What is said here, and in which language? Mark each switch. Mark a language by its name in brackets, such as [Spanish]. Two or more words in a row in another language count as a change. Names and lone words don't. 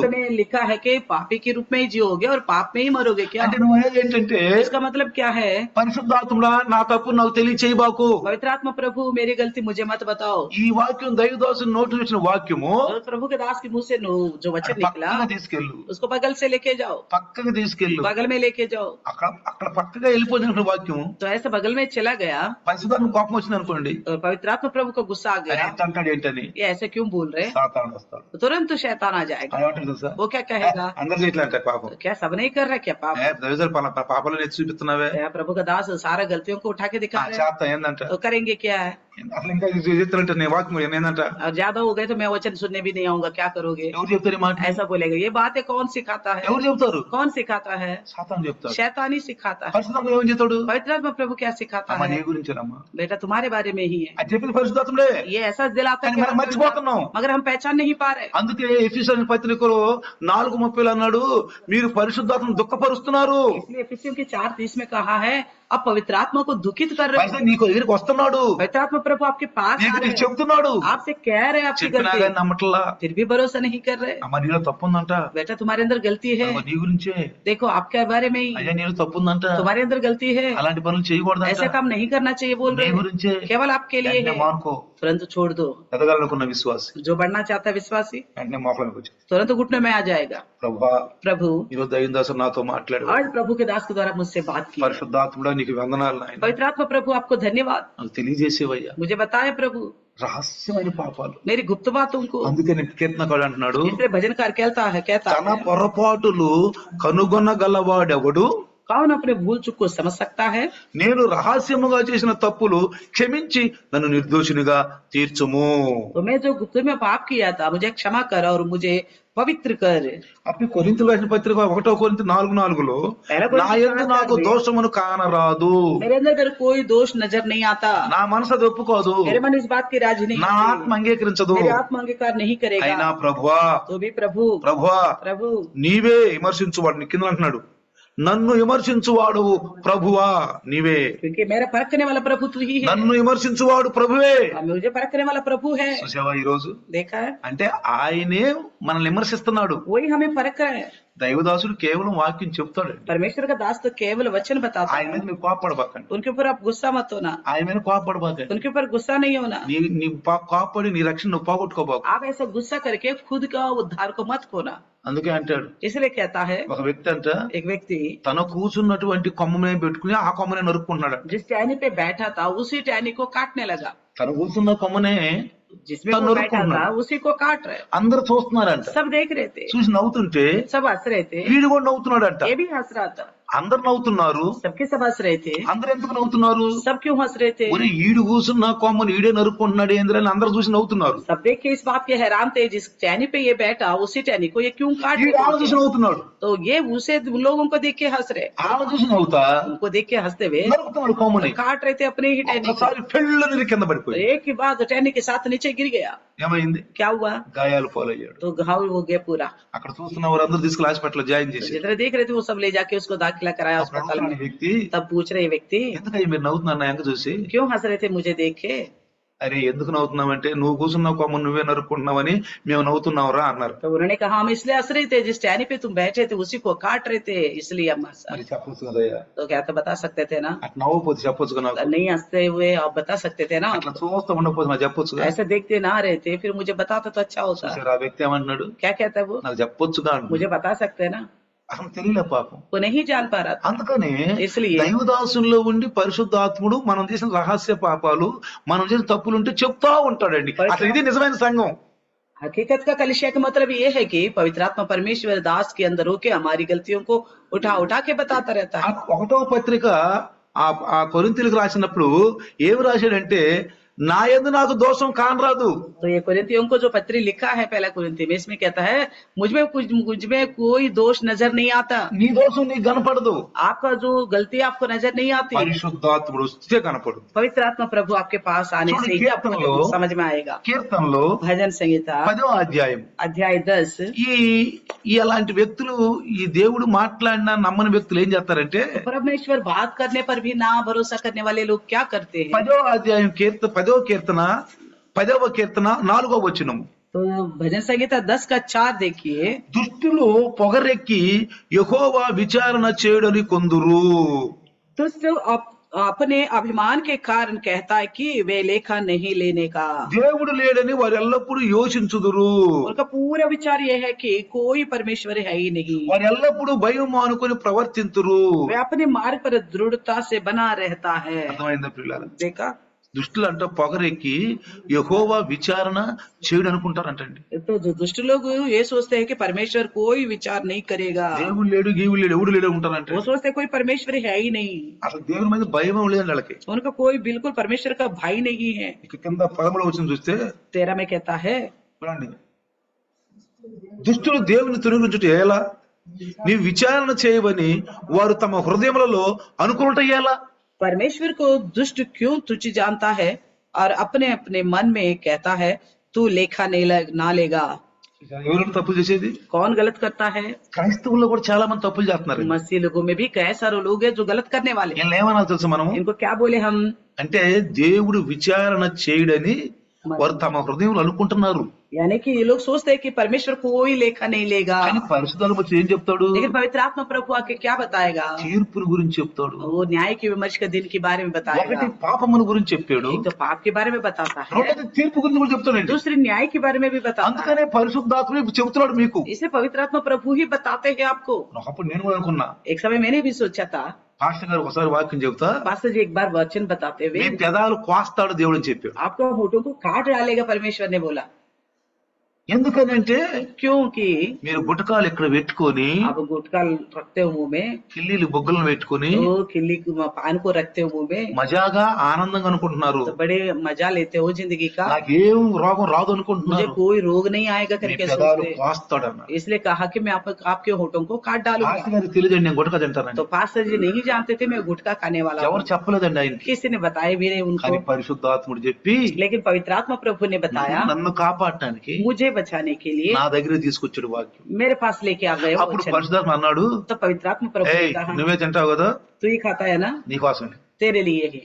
[Hindi] भक्त ने लिखा है कि पापी के रूप में ही जियोगे और पाप में ही मरोगे क्या? [Telugu] అంటే నువ్వు అనేది ఏంటంటే [Hindi] इसका मतलब क्या है? [Telugu] పరిశుద్ధాత్ముడా నా తప్పు నాకు తెలియచేయబాకు. [Hindi] पवित्र आत्मा प्रभु मेरी गलती मुझे मत बताओ। [Telugu] ఈ వాక్యం దైవదాసుని నోటి నుంచి వచ్చిన వాక్యము [Hindi] और प्रभु के दास के मुंह से जो वचन निकला [Telugu] పక్కగా తీసుకెళ్ళు, [Hindi] उसको बगल से लेके जाओ, [Telugu] పక్కగా తీసుకెళ్ళు. [Hindi] बगल में लेके जाओ। [Telugu] అక్కడ పక్కగా వెళ్ళిపోయిన వాక్యం [Hindi] तो ऐसे बगल में चला गया [Telugu] పరిశుద్ధాత్మ కోపం వచ్చింది అనుకోండి, [Hindi] और पवित्र आत्मा प्रभु को गुस्सा आ गया, [Telugu] ఎంత అంటాడు ఏంటని [Hindi] ये ऐसे क्यों बोल रहे? [Telugu] సాతాను వస్తాడు. [Hindi] तो तुरंत शैतान आ जाएगा। [Telugu] ఏమంటాడు తెలుసా? [Hindi] वो क्या कहेगा? [Telugu] అందరు చేయట్లే అంటే పాపం. [Hindi] क्या सब नहीं कर रहा क्या पाप? [Telugu] దైవదాసు పాపాలను ఎత్తి చూపిస్తున్నావే. [Hindi] क्या प्रभु का दास सारा गलतियों को उठा के दिखा रहे हैं? [Telugu] చేస్తా ఏందంట, [Hindi] तो करेंगे क्या है? [Telugu] అసలు ఇంకా చెప్తారంటే నేను వాక్యం ఏందంట, [Hindi] और ज्यादा हो गए तो मैं वचन सुनने भी नहीं आऊंगा, क्या करोगे? [Telugu] ఎవరు చెప్తారు ఈ మాట? [Hindi] ऐसा बोलेगा। ये बातें कौन सिखाता है? [Telugu] ఎవరు చెప్తారు? [Hindi] कौन सिखाता है? [Telugu] సాతాను చెప్తాడు. [Hindi] शैतान ही सिखाता है। [Telugu] పరిశుద్ధాత్మ ఏమని చెప్తాడు? [Hindi] पवित्र आत्मा प्रभु क्या सिखाता [Telugu] అమ్మ నీ [Hindi] है? [Telugu] గురించేనమ్మా, [Hindi] बेटा तुम्हारे बारे में ही है। [Telugu] అది చెప్పింది పరిశుద్ధాత్ముడే. [Hindi] ये ऐसा दिलाता है [Telugu] కానీ [Hindi] कि [Telugu] మనం మర్చిపోతున్నాం. [Hindi] मगर हम पहचान नहीं पा रहे। [Telugu] అందుకే ఎఫెసీయుల పత్రికలో 4:30 అన్నాడు, మీరు పరిశుద్ధాత్మను దుఃఖపరుస్తున్నారు. [Hindi] इसलिए एफिसियों के 4:30 में कहा है, अब पवित्र आत्मा को दुखित कर रहे [Telugu] పైసా నీకు దగ్గరికి వస్తున్నాడు, [Hindi] पवित्र आत्मा प्रभु आपके पास आ [Telugu] నీకు [Hindi] रहे [Telugu] నీకు [Hindi] हैं, [Telugu] చెప్తున్నాడు, [Hindi] आपसे कह रहे हैं आपकी [Telugu] చెప్పినా [Hindi] गलती, [Telugu] కానీ నమ్మట్లా. [Hindi] फिर भी भरोसा नहीं कर रहे। [Telugu] అమ్మ నీలో తప్పు ఉందంట, [Hindi] बेटा तुम्हारे अंदर गलती है, [Telugu] అదిగో నీ గురించే. [Hindi] देखो आपके बारे में ही [Telugu] అయ్యా నీలో తప్పు ఉందంట, [Hindi] तुम्हारे अंदर गलती है, [Telugu] అలాంటి పనులు చేయకూడదంట, [Hindi] ऐसा काम नहीं करना चाहिए बोल [Telugu] నీ [Hindi] रहे हैं, [Telugu] గురించే. [Hindi] केवल आपके लिए [Telugu] వెంటనే [Hindi] है, [Telugu] మానుకో. [Hindi] तुरंत छोड़ दो। [Telugu] ఎదగాలనుకున్న విశ్వాసి [Hindi] जो बढ़ना चाहता है विश्वासी [Telugu] వెంటనే మోకాళ్ళకి వచ్చి, [Hindi] तुरंत घुटने में आ जाएगा। [Telugu] ప్రభువా [Hindi] प्रभु [Telugu] ఈరోజు దైవ దాసుడు నాతో మాట్లాడు, [Hindi] आज प्रभु के दास के द्वारा मुझसे बात की, [Telugu] పరిశుద్ధాత్ముడా నీకు వందనాలు నాయన, [Hindi] पवित्र आत्मा प्रभु आपको धन्यवाद, [Telugu] నాకు తెలియజేసేవయ్యా [Hindi] मुझे बताए प्रभु [Telugu] రహస్యమైన పాపాలు. [Hindi] मेरी गुप्त बातों को। [Telugu] అందుకని కీర్తనకాడు అంటున్నాడు, [Hindi] इसलिए भजनकार कहता [Telugu] తన [Hindi] है [Telugu] పొరపాటులు కనుగొనగలవాడెవడు, [Hindi] कौन अपने भूल चूक को समझ सकता है। [Telugu] నేను రహస్యముగా చేసిన తప్పులు క్షమించి నన్ను నిర్దోషినిగా తీర్చుము. [Hindi] तो मैं जो गुप्त में पाप किया था मुझे क्षमा कर और मुझे पवित्र कर। [Telugu] అప్పుడు కొరింథీయులకు రాసిన పత్రిక 1 కొరింథీ 4:4 నా యందు నాకు దోషమును కానరాదు, [Hindi] मेरे अंदर कोई दोष नजर नहीं आता, [Telugu] నా మనసు అది ఒప్పుకోదు, [Hindi] मेरे मन इस बात की राजी नहीं [Telugu] నా [Hindi] करती, [Telugu] ఆత్మ అంగీకరించదు. [Hindi] मेरी आत्मा अंगीकार नहीं [Telugu] అయినా [Hindi] करेगा। [Telugu] ప్రభువా [Hindi] तो भी प्रभु [Telugu] ప్రభువా [Hindi] प्रभु [Telugu] నీవే విమర్శించువాడు. నీ కింద అంటున్నాడు, నన్ను విమర్శించువాడు ప్రభువా నీవే, [Hindi] क्योंकि मेरा परखने वाला प्रभु तू ही है, [Telugu] నన్ను విమర్శించువాడు ప్రభువే. [Hindi] मुझे परखने वाला प्रभु है। [Telugu] చూసావా ఈ రోజు, [Hindi] देखा है, [Telugu] అంటే ఆయనే మనల్ని విమర్శిస్తున్నాడు. [Hindi] वही हमें परख रहा है। [Telugu] దైవదాసుడు కేవలం వాక్యం చెప్తాడు, [Hindi] परमेश्वर का दास तो केवल वचन बताता [Telugu] ఆయన మీద [Hindi] है, [Telugu] మీరు కోపడబాకండి, [Hindi] उनके ऊपर आप गुस्सा मत होना, [Telugu] ఆయన మీద కోపడబాకండి, [Hindi] उनके ऊपर गुस्सा नहीं होना। [Telugu] నీ కోపడి నీ రక్షణ నువ్వు పోగొట్టుకోబాకు. [Hindi] आप ऐसा गुस्सा करके खुद का उद्धार को मत खोना। [Telugu] అందుకే అంటాడు, [Hindi] इसलिए कहता है [Telugu] ఒక వ్యక్తి అంట [Hindi] एक వ్యక్తి [Telugu] తన కూర్చున్నటువంటి కొమ్మనే పెట్టుకుని ఆ కొమ్మనే నరుక్కుంటున్నాడు. [Hindi] जिस टहनी पे बैठा था उसी टहनी को काटने लगा, [Telugu] తను కూర్చున్న కొమ్మనే [Hindi] जिसमें तनु वो रुको बैठा ना। था उसी को काट रहे, [Telugu] అందరు చూస్తున్నారంట, [Hindi] सब देख रहे थे, [Telugu] చూసి నవ్వుతుంటే [Hindi] सब हंस रहे थे, [Telugu] వీడు కూడా నవ్వుతున్నాడంట. [Hindi] ये भी हंस रहा था, [Telugu] అందరు నవ్వుతున్నారు, [Hindi] सबके सब हंस रहे थे, [Telugu] అందరు ఎందుకు నవ్వుతున్నారు, [Hindi] सब क्यों हंस रहे थे, [Telugu] ఒరే ఈడు కూర్చున్న కొమ్మని ఈడే నరుక్కుంటున్నాడు ఏంద్రా అని అందరు చూసి నవ్వుతున్నారు. [Hindi] सब देख के इस बात के हैरान थे, जिस टहनी पे ये बैठा उसी टहनी को ये क्यों काट [Telugu] ఈడు ఆమె చూసి [Hindi] रहे थे? [Telugu] నవ్వుతున్నాడు, [Hindi] तो ये उसे लोगों को देख के हंस रहे, [Telugu] ఆమె చూసి నవ్వుతా [Hindi] उनको देख के हंसते हुए [Telugu] నరుకుతున్నాడు కొమ్మని. [Hindi] काट रहे थे अपने ही टहनी को। [Telugu] ఒకసారి పెళ్ళని కింద [Hindi] तो [Telugu] పడిపోయి [Hindi] एक के बाद टहनी के साथ नीचे गिर गया, [Telugu] ఏమైంది, [Hindi] क्या हुआ, [Telugu] గాయాలు పాలయ్యాడు. [Hindi] तो घाव हो गया पूरा। [Telugu] అక్కడ చూస్తున్న వారందరూ తీసుకుని [English] hospital join [Telugu] చేసి, [Hindi] जितने देख रहे थे वो सब ले जाके उसको दाखिला कराया [Telugu] అప్పుడు [Hindi] अस्पताल [Telugu] అడుగుతున్నాడు [Hindi] में। [Telugu] ఈ వ్యక్తి, [Hindi] तब पूछ रहे व्यक्ति [Telugu] ఎందుకయ్యా మీరు నవ్వుతున్నారు నా ఎంక చూసి, [Hindi] क्यों हंस रहे थे मुझे देख के? [Telugu] అరే ఎందుకు నవ్వుతున్నావంటే నువ్వు కూర్చున్న కొమ్మ నువ్వే నరుక్కుంటున్నావని మేము నవ్వుతున్నావురా అన్నారు. [Hindi] तो उन्होंने कहा हम इसलिए हंस रहे थे, जिस टहनी पे तुम बैठे थे उसी को काट रहे थे, इसलिए हम हंसा। [Telugu] మరి చెప్పొచ్చు కదయ్యా, [Hindi] तो क्या तो बता सकते थे ना, [Telugu] అట్లా నవ్వకపోతే చెప్పొచ్చు కదా నాకు, [Hindi] नहीं हंसते हुए आप बता सकते थे ना, [Telugu] అట్లా చూస్తా ఉండకపోతే నాకు చెప్పొచ్చు కదా. [Hindi] ऐसे देखते ना रहे थे फिर मुझे बताता तो अच्छा होता। [Telugu] చూసారా ఆ వ్యక్తి ఏమంటున్నాడు, [Hindi] क्या कहता है वो, [Telugu] నాకు చెప్పొచ్చుగా అంటున్నాడు. [Hindi] मुझे बता सकते हैं ना, [Telugu] అసలు తెలియలే పాపం. [Hindi] वो नहीं जान पा रहा था। [Telugu] అందుకని [Hindi] इसलिए [Telugu] దైవదాసుల్లో ఉండి పరిశుద్ధాత్ముడు మనం చేసిన రహస్య పాపాలు మనం చేసిన తప్పులుంటే చెప్తా ఉంటాడండి. అసలు ఇది నిజమైన సంఘం. [Hindi] हकीकत का कलिसिया का मतलब ये है कि पवित्र आत्मा परमेश्वर दास के अंदर होके हमारी गलतियों को उठा उठा के बताता रहता [Telugu] ఆ [Hindi] है। [Telugu] 1వ పత్రిక ఆ కొరింథీయులకు రాసినప్పుడు ఏమి రాశాడంటే, నా యందు నాకు దోషం కానరాదు. [Hindi] तो ये कुरिन्थियों को जो पत्री लिखा है पहला कुरिन्थी में, इसमें कहता है मुझ में कोई दोष नजर नहीं आता, [Telugu] నీ దోషం నీకు కనపడదు, [Hindi] आपका जो गलती आपको नजर नहीं आती, [Telugu] పరిశుద్ధాత్ముడు వస్తే కనపడదు. [Hindi] पवित्र आत्मा प्रभु आपके पास आने से ही आपको समझ में आएगा। [Telugu] కీర్తనలో [Hindi] भजन संहिता [Telugu] 10వ అధ్యాయం, [Hindi] अध्याय 10। [Telugu] ఈ అలాంటి వ్యక్తులు ఈ దేవుడు మాట్లాడినా నమ్మని వ్యక్తులు ఏం చేస్తారంటే, [Hindi] परमेश्वर बात करने पर भी ना भरोसा करने वाले लोग क्या करते हैं? [Telugu] 10వ అధ్యాయం 10వ కీర్తన 4వ వచనం, [Hindi] तो भजन संहिता 10 का 4 देखिए, [Telugu] దుష్టులు పొగరెక్కి యెహోవా విచారణ చేయడని కొందురు. [Hindi] दुष्ट अपने अभिमान के कारण कहता है कि वे लेखा नहीं लेने का। [Telugu] దేవుడు లేడని వారు ఎల్లప్పుడూ యోచించుదురు. [Hindi] उनका पूरा विचार यह है कि कोई परमेश्वर है ही नहीं, [Telugu] వారు ఎల్లప్పుడూ భయం అనుకుని ప్రవర్తింతురు. [Hindi] वे अपने मार्ग पर दृढ़ता से बना रहता है। [Telugu] అర్థమైందా పిల్లలు? [Hindi] देखा, [Telugu] దుష్టులు అంట పొగరెక్కి యెహోవా విచారణ చేయడు అనుకుంటారంటండి. [Hindi] तो जो दुष्ट लोग ये सोचते हैं कि परमेश्वर कोई विचार नहीं करेगा, [Telugu] దేవుడు లేడు గీవుడు లేడు ఎవడు లేడు ఉంటారంటే, [Hindi] वो सोचते हैं कोई परमेश्वर है ही नहीं, [Telugu] అసలు దేవుని మీద భయం లేదండి వాళ్ళకి. [Hindi] उनका कोई बिल्कुल परमेश्वर का भाई नहीं है। [Telugu] ఇక కింద 13వ వచనం చూస్తే [Hindi] 13 में कहता है, [Telugu] చూడండి, దుష్టులు దేవుని తొలగించుట ఎలా, నీవు విచారణ చేయవని వారు తమ హృదయములలో అనుకునుట ఎలా. [Hindi] परमेश्वर को दुष्ट क्यों तुच्छ जानता है और अपने अपने मन में कहता है तू लेखा नहीं ना लेगा। [Telugu] ఎవరు తప్పులు చేసేది? [Hindi] कौन गलत करता है? [Telugu] క్రైస్తవుల్లో కూడా చాలా మంది తప్పులు చేస్తున్నారు. [Hindi] मसीह लोगों में भी कई सारे लोग हैं जो गलत करने वाले हैं। [Telugu] వీళ్ళని ఏమనాలి తెలుసు మనము? [Hindi] इनको क्या बोले हम? [Telugu] అంటే దేవుడు విచారణ చేయడని వారు తమ హృదయంలో అనుకుంటున్నారు. [Hindi] यानी कि ये लोग सोचते हैं कि परमेश्वर कोई लेखा नहीं लेगा, [Telugu] కానీ పరిశుద్ధాత్మ వచ్చి ఏం చెప్తాడు? [Hindi] लेकिन पवित्र आत्मा प्रभु आके क्या बताएगा? [Telugu] తీర్పుని గురించి చెప్తాడు. [Hindi] वो न्याय की विमर्श के दिन के बारे में बताएगा। [Telugu] ఒకటి పాపముల గురించి చెప్పాడు, [Hindi] एक तो पाप के बारे में बताता है, [Telugu] రెండోది తీర్పు గురించి కూడా చెప్తాడండి. [Hindi] दूसरी न्याय के बारे में भी बताता है। [Telugu] అందుకనే పరిశుద్ధాత్మ చెబుతున్నాడు మీకు. [Hindi] इसे पवित्र आत्मा प्रभु ही बताते हैं आपको। [Telugu] అప్పుడు నేను కూడా అనుకున్నా, [Hindi] एक समय मैंने भी सोचा था, [Telugu] పాస్టర్ గారు ఒకసారి వాక్యం చెబుతా, [Hindi] पास्टर जी एक बार वचन बताते [Telugu] మీ [Hindi] हुए, [Telugu] పెదాలు కోస్తాడు దేవుడు అని చెప్పాడు. [Hindi] आपका होठों को काट डालेगा परमेश्वर ने बोला। [Telugu] ఎందుకనంటే [Hindi] क्योंकि [Telugu] మీరు గుటకాలు ఇక్కడ పెట్టుకొని, [Hindi] आप गुटखा रखते हो मुंह में, [Telugu] కిల్లీలు బొగ్గలను పెట్టుకొని [Hindi] तो खिल्ली पान को रखते हो मुंह में, [Telugu] మజాగా ఆనందంగా అనుకుంటున్నారు. [Hindi] तो बड़े मजा लेते हो जिंदगी का, [Telugu] నాకేం రోగం రాదు [Hindi] मुझे [Telugu] అనుకుంటున్నారు. [Hindi] कोई रोग नहीं आएगा [Telugu] మీ [Hindi] करके [Telugu] పెదాలు [Hindi] सोचते। [Telugu] కోస్తాడు అన్నారు. [Hindi] इसलिए कहा कि मैं आपके होठों को काट डालूंगा। [Telugu] పాస్టర్ గారికి తెలియదండి నేను గుటక తింటానని. [Hindi] तो पास्टर जी नहीं जानते थे मैं गुटखा खाने वाला [Telugu] ఎవరు [Hindi] हूँ, [Telugu] చెప్పలేదండి ఆయనకి. [Hindi] किसी ने बताया भी नहीं [Telugu] కానీ [Hindi] उनको, [Telugu] పరిశుద్ధాత్ముడు చెప్పి [Hindi] लेकिन पवित्र आत्मा प्रभु ने बताया, [Telugu] నన్ను కాపాడటానికి [Hindi] मुझे बचाने के लिए [Telugu] నా దగ్గర తీసుకొచ్చాడు వాక్యం. [Hindi] मेरे पास लेके आ गए वो [Telugu] అప్పుడు [Hindi] वचन। [Telugu] పరిశుద్ధాత్మ అన్నాడు, [Hindi] तो पवित्र आत्मा प्रभु ने [Telugu] ఏయ్ [Hindi] कहा, [Telugu] నువ్వే తింటావు కదా, [Hindi] तू ही खाता है ना, [Telugu] నీకోసమే [Hindi] तेरे लिए ही।